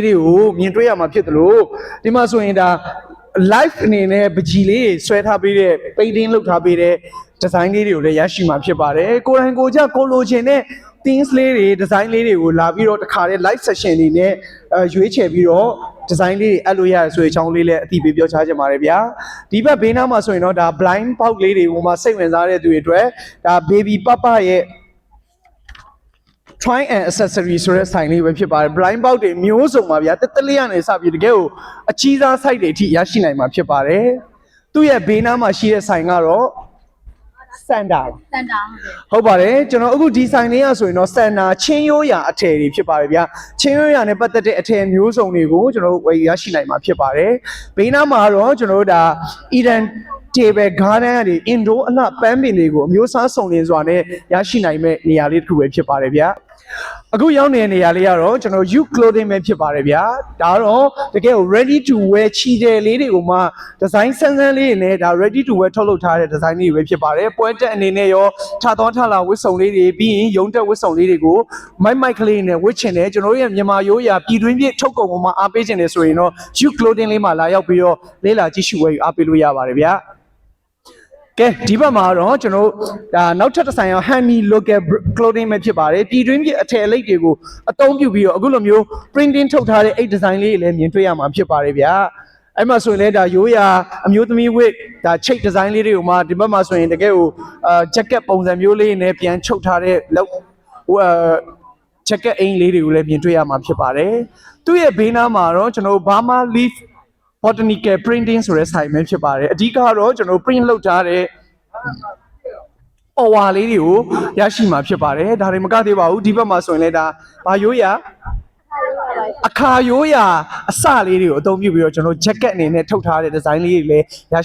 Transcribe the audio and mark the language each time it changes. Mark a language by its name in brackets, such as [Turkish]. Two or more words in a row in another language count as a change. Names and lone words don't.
[Burmese] တွေကိုမြင်တွေ့ရမှာဖြစ်တယ်လို့ဒီမှာဆိုရင်ဒါ live အနေနဲ့ပကြီးလေးဆွဲထားပေးတဲ့ painting လုပ်ထားပေးတဲ့ design လေးတွေကိုလည်းရရှိမှာဖြစ်ပါတယ်ကိုယ်တိုင်ကိုကြကိုလိုချင်တဲ့ things လေးတွေ design လေးတွေကိုလာပြီးတော့တခါတည်း [English] live session [Burmese] တွေနဲ့ရွေးချယ်ပြီးတော့ design လေးတွေအပ်လို့ရတယ်ဆိုတဲ့အကြောင်းလေးလည်းအသိပေးပြောချချင်ပါတယ်ဗျာဒီဘက်ဘေးနားမှာဆိုရင်တော့ဒါ [English] blind box [Burmese] လေးတွေဟိုမှာစိတ်ဝင်စားတဲ့သူတွေအတွက်ဒါ baby papa ရဲ့ try and accessory ဆိုတဲ့ဆိုင်လေးပဲဖြစ်ပါတယ် [English] blind box [Burmese] တွေမျိုးစုံပါဗျာတက်တက်လေးရနေစပြီးတကယ်ကိုအကြီးစား site တွေအထိရရှိနိုင်မှာဖြစ်ပါတယ်သူ့ရဲ့ဘေးနားမှာရှိတဲ့ဆိုင်ကတော့စန်တာဟုတ်ပါတယ်ကျွန်တော်အခုဒီဆိုင်လေးရဆိုရင်တော့စန်တာချင်းရိုးရာအထည်တွေဖြစ်ပါတယ်ဗျာချင်းရိုးရာနဲ့ပတ်သက်တဲ့အထည်မျိုးစုံတွေကိုကျွန်တော်ဝယ်ရရှိနိုင်မှာ ဖြစ်ပါတယ်ဘေးနားမှာတော့ကျွန်တော်တို့ဒါ Eden table garden တွေ indoor အလှပန်းပင်တွေကိုအမျိုးအစားစုံလင်စွာနဲ့ရရှိနိုင်မဲ့နေရာလေးတစ်ခုပဲဖြစ်ပါတယ်ဗျာအခုရောက်နေတဲ့နေရာလေးကတော့ကျွန်တော် youth clothing ပဲဖြစ်ပါတယ်ဗျာဒါတော့တကယ်ကို [English] ready to wear [Burmese] ချီတယ်လေးတွေကိုမှ design ဆန်းဆန်းလေးတွေနဲ့ဒါ [English] ready to wear [Burmese] ထုတ်လုပ်ထားတဲ့ design တွေပဲဖြစ်ပါတယ်ပွဲတက်အနေနဲ့ရောထသွားထလာဝတ်စုံလေးတွေပြီးရင်ရုံတက်ဝတ်စုံလေးတွေကိုမိုက်ကလေးနဲ့ဝတ်ချင်တယ်ကျွန်တော်တို့ရဲ့မြန်မာရိုး ရာပြည်တွင်းပြည်ထုတ်ကုန်ပေါ်မှာအားပေးချင်တယ်ဆိုရင်တော့ youth clothing လေးမှာလာရောက်ပြီးတော့လေးလာကြည့်ရှုဝယ်ယူအားပေးလို့ရပါတယ်ဗျာကဲဒီဘက်မှာတော့ကျွန်တော် ဒါနောက်ထပ်တစ်ဆိုင်အောင် Handy Local Clothing ပဲဖြစ်ပါတယ်ပြည်တွင်းပြည်အထည်အလိပ်တွေကိုအသုံးပြုပြီးတော့အခုလိုမျိုး printing ထုတ်ထားတဲ့အိတ် design လေးတွေလည်းမြင်တွေ့ရမှာဖြစ်ပါတယ်ဗျာအဲ့မှာဆိုရင်လည်းဒါရိုးရာအမျိုးသမီးဝတ်ဒါချိတ် design လေးတွေကိုမှဒီဘက်မှာဆိုရင်တကယ်ကိုjacket ပုံစံမျိုးလေးနဲ့ပြန်ချုပ်ထားတဲ့လောက်jacket အိမ်လေးတွေကိုလည်းမြင်တွေ့ရမှာဖြစ်ပါတယ်သူ့ရဲ့ဘေးနားမှာတော့ကျွန်တော် Burma Leaf botanical printing ဆိုတဲ့ဆိုင်ပဲဖြစ်ပါတယ်အဓိကတော့ကျွန်တော် print လုပ်ထားတဲ့ wall လေးတွေကိုရရှိမှာဖြစ်ပါတယ်ဒါတွေမကသေးပါဘူးဒီဘက်မှာဆိုရင်လည်းဒါဘာရိုးရာအခါရိုးရာအစလေးတွေကိုအသုံးပြုပြီးတော့ကျွန်တော် jacket အနေနဲ့ထုတ်ထားတဲ့ design လေးတွေလည်းရရှိ